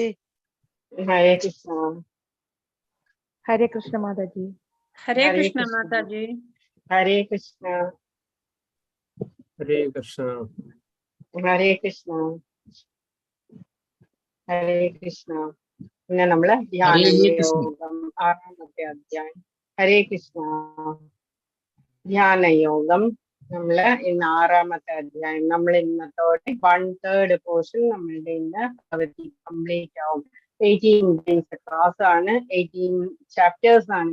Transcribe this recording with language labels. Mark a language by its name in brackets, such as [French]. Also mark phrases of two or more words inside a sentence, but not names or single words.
[Sanskrit] Hare Krishna. Hare Krishna Mataji. Hare Krishna Mataji. Hare Krishna. Hare Krishna. Hare Krishna. Hare Krishna. [Malayalam] ഇന്ന് നമ്മള് ധ്യാനയോഗം 6-ാമത്തെ അധ്യായം. [Sanskrit] ഹരേ കൃഷ്ണ. [Malayalam] ധ്യാനയോഗം നമ്മള് ഇന്ന് 6-ാമത്തെ അധ്യായം. നമ്മൾ ഇന്നത്തോടെ 1/3 പോർഷൻ നമ്മളുടെ ഇന്ന് കംപ്ലീറ്റ് ആവും. 18 [English] days class [Malayalam] ആണ്. 18 ചാപ്റ്റേഴ്സ് ആണ്.